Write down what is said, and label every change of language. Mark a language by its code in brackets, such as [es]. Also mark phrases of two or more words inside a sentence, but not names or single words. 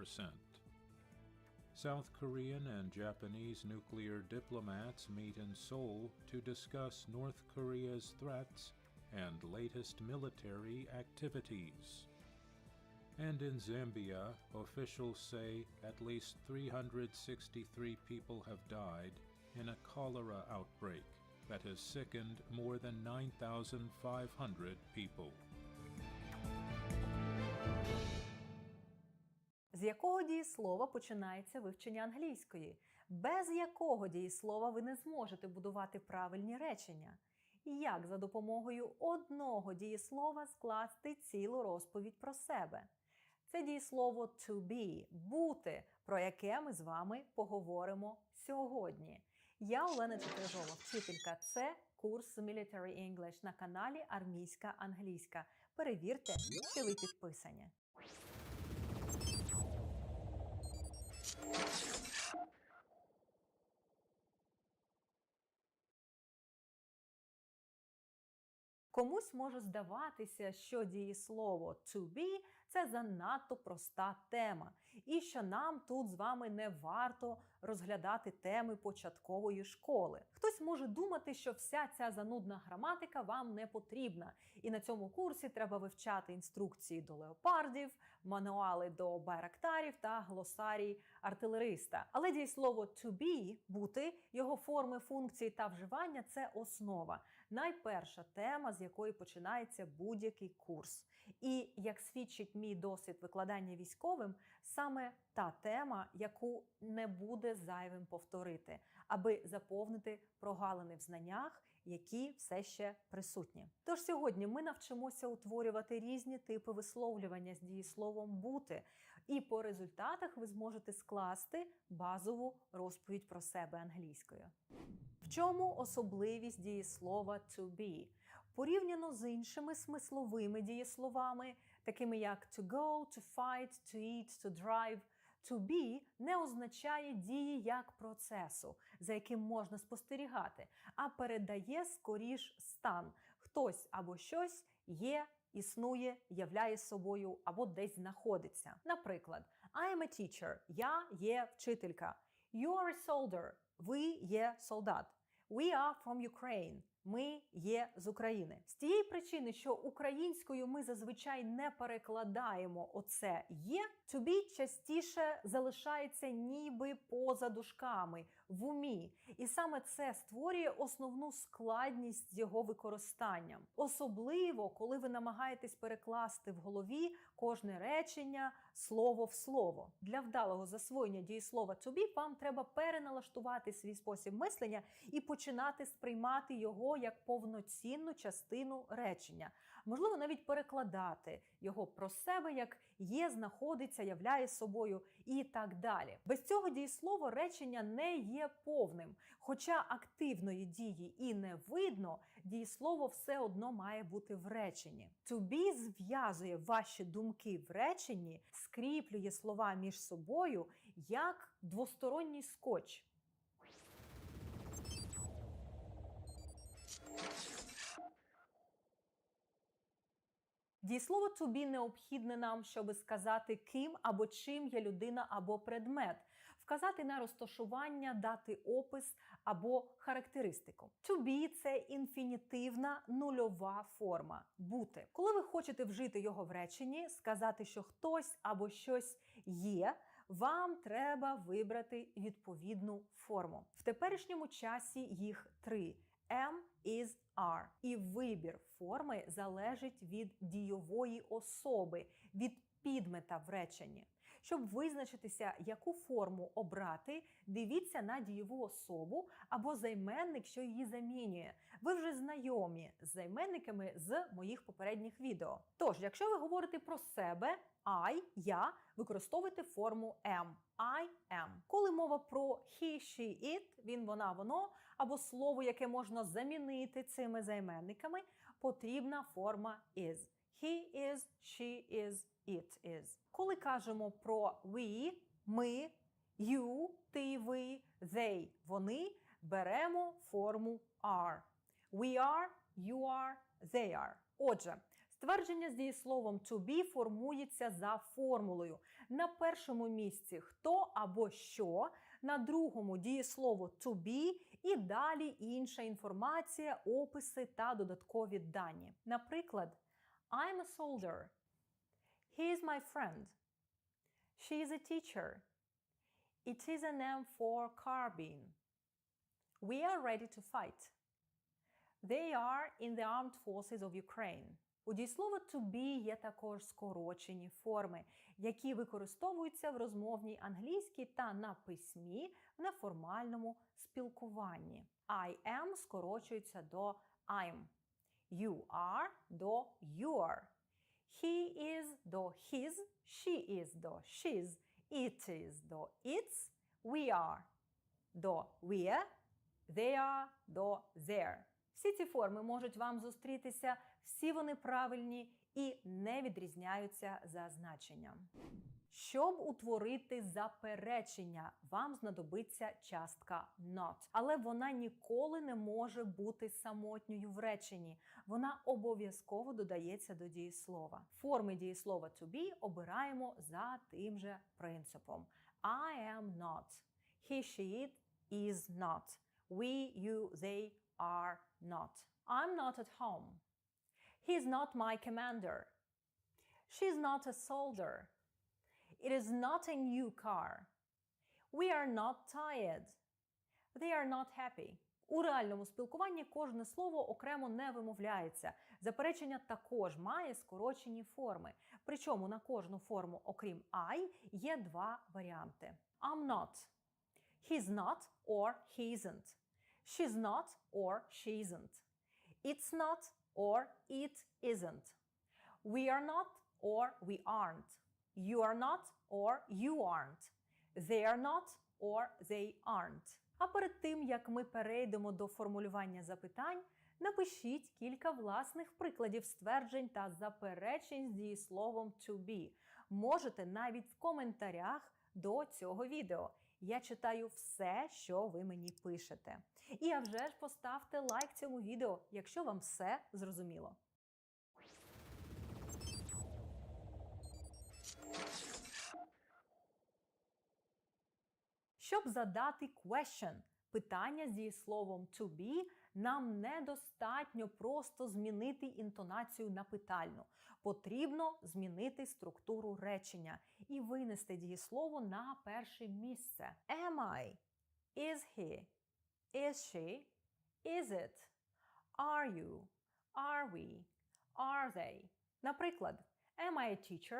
[en] South Korean and Japanese nuclear diplomats meet in Seoul to discuss North Korea's threats and latest military activities. And in Zambia, officials say at least 363 people have died in a cholera outbreak that has sickened more than 9,500 people. [uk] З якого дієслова починається вивчення англійської? Без якого дієслова ви не зможете будувати правильні речення? І як за допомогою одного дієслова скласти цілу розповідь про себе? Це дієслово [en] to be – [uk] бути, про яке ми з вами поговоримо сьогодні. Я Олена Чотиржова, вчителька. Це курс Military English на каналі Армійська англійська. Перевірте, що ви підписані. Комусь може здаватися, що дієслово [en] to be – [uk] це занадто проста тема, і що нам тут з вами не варто розглядати теми початкової школи. Хтось може думати, що вся ця занудна граматика вам не потрібна, і на цьому курсі треба вивчати інструкції до леопардів, мануали до байрактарів та глосарій артилериста. Але дієслово [en] to be – [uk] бути, його форми, функції та вживання – це основа. Найперша тема, з якої починається будь-який курс. І, як свідчить мій досвід викладання військовим, саме та тема, яку не буде зайвим повторити, аби заповнити прогалини в знаннях, які все ще присутні. Тож сьогодні ми навчимося утворювати різні типи висловлювання з дієсловом «бути», і по результатах ви зможете скласти базову розповідь про себе англійською. В чому особливість дієслова [en] to be? [uk] Порівняно з іншими смисловими дієсловами, такими як [en] to go, to fight, to eat, to drive, to be [uk] не означає дії як процесу, за яким можна спостерігати, а передає скоріш стан. Хтось або щось є, існує, являє собою або десь знаходиться. Наприклад, [en] I am a teacher – [uk] я є вчителька. [en] You are a soldier – [uk] ви є солдат. [en] We are from Ukraine – [uk] ми є з України. З тієї причини, що українською ми зазвичай не перекладаємо оце «є», [en] to be [uk] частіше залишається ніби поза дужками, в умі. І саме це створює основну складність з його використанням. Особливо, коли ви намагаєтесь перекласти в голові кожне речення слово в слово. Для вдалого засвоєння дієслова [en] to be [uk] вам треба переналаштувати свій спосіб мислення і починати сприймати його як повноцінну частину речення. Можливо, навіть перекладати його про себе як є, знаходиться, являє собою і так далі. Без цього дієслова речення не є повним. Хоча активної дії і не видно, дієслово все одно має бути в реченні. [en] To be [uk] зв'язує ваші думки в реченні, скріплює слова між собою як двосторонній скотч. Дієслово [en] to be [uk] необхідне нам, щоб сказати, ким або чим є людина або предмет, вказати на розташування, дати опис або характеристику. [en] To be – [uk] це інфінітивна нульова форма – бути. Коли ви хочете вжити його в реченні, сказати, що хтось або щось є, вам треба вибрати відповідну форму. В теперішньому часі їх 3 – [en] am, is, are. [uk] І вибір форми залежить від дійової особи, від підмета в реченні. Щоб визначитися, яку форму обрати, дивіться на дієву особу або займенник, що її замінює. Ви вже знайомі з займенниками з моїх попередніх відео. Тож, якщо ви говорите про себе, I, я, використовуйте форму am. [en] I am. [uk] Коли мова про [en] he, she, it, [uk] він, вона, воно, або слово, яке можна замінити цими займенниками, потрібна форма is. [en] He is, she is, it is. [uk] Коли кажемо про we, ми, you, ти, ви, they, вони, беремо форму are. [en] We are, you are, they are. [uk] Отже, ствердження з дієсловом [en] to be [uk] формується за формулою. На першому місці хто або що, на другому дієслово [en] to be [uk] і далі інша інформація, описи та додаткові дані. Наприклад, [en] I'm a soldier. He is my friend. She is a teacher. It is an M4 carbine. We are ready to fight. They are in the armed forces of Ukraine. [uk] У дієслова [en] to be [uk] є також скорочені форми, які використовуються в розмовній англійській та на письмі в неформальному спілкуванні. [en] I am [uk] скорочується до [en] I'm. You are до your. He is до his. She is до she's. It is до its. We are до we're. They are до their. [uk] Всі ці форми можуть вам зустрітися, всі вони правильні і не відрізняються за значенням. Щоб утворити заперечення, вам знадобиться частка not. Але вона ніколи не може бути самотньою в реченні. Вона обов'язково додається до дієслова. Форми дієслова [en] to be [uk] обираємо за тим же принципом. [en] I am not. He, she, it is not. We, you, they are not. I'm not at home. He's not my commander. She's not a soldier. It is not a new car. We are not tired. They are not happy. [uk] У реальному спілкуванні кожне слово окремо не вимовляється. Заперечення також має скорочені форми. Причому на кожну форму, окрім I, є два варіанти. [en] I'm not. He's not or he isn't. She's not or she isn't. It's not or it isn't. We are not or we aren't. You are not or you aren't. They are not or they aren't. [uk] А перед тим, як ми перейдемо до формулювання запитань, напишіть кілька власних прикладів стверджень та заперечень з дієсловом [en] to be. [uk] Можете навіть в коментарях до цього відео. Я читаю все, що ви мені пишете. І а вже ж поставте лайк цьому відео, якщо вам все зрозуміло. Щоб задати question, питання з дієсловом [en] to be, [uk] нам недостатньо просто змінити інтонацію на питальну. Потрібно змінити структуру речення і винести дієслово на перше місце. [en] Am I? Is he? Is she? Is it? Are you? Are we? Are they? Наприклад, am I a teacher?